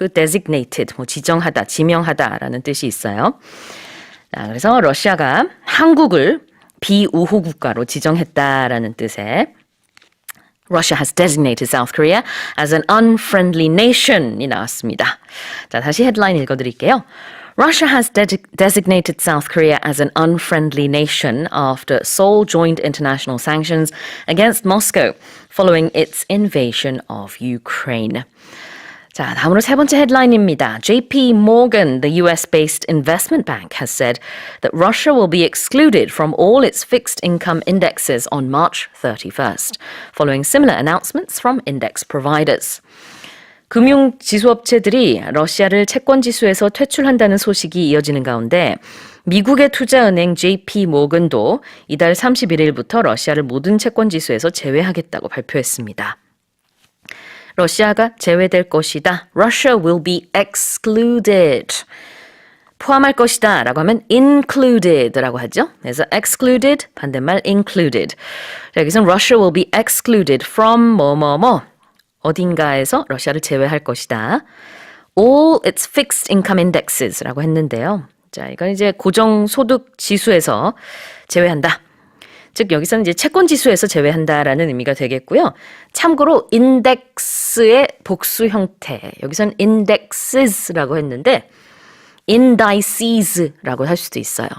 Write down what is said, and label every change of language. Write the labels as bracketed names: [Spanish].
[Korean] 그 designated 지정하다, 지명하다라는 뜻이 있어요. 자, 그래서 러시아가 한국을 비우호 국가로 지정했다라는 뜻의 [English] Russia has designated South Korea as an unfriendly nation이 나왔습니다. [Korean] 자, 다시 헤드라인 읽어드릴게요. [English] Russia has designated South Korea as an unfriendly nation after Seoul joined international sanctions against Moscow following its invasion of Ukraine. [Korean] 자, 다음으로 세 번째 헤드라인입니다. [English] JP Morgan, the US-based investment bank, has said that Russia will be excluded from all its fixed income indexes on March 31st, following similar announcements from index providers. [Korean] 금융지수업체들이 러시아를 채권지수에서 퇴출한다는 소식이 이어지는 가운데 미국의 투자은행 JP 모건도 이달 31일부터 러시아를 모든 채권지수에서 제외하겠다고 발표했습니다. 러시아가 제외될 것이다. [English] Russia will be excluded. [Korean] 포함할 것이다 라고 하면 included 라고 하죠. [English] 그래서 excluded, 반대말 included. [Korean] 자, 여기서는 [English] Russia will be excluded from 뭐뭐뭐. [Korean] 어딘가에서 러시아를 제외할 것이다. [English] All its fixed income indexes 라고 했는데요. [Korean] 자, 이건 이제 고정소득 지수에서 제외한다. 즉 여기서는 이제 채권 지수에서 제외한다라는 의미가 되겠고요. 참고로 index의 복수 형태, 여기서는 indexes라고 했는데 indices라고 할 수도 있어요.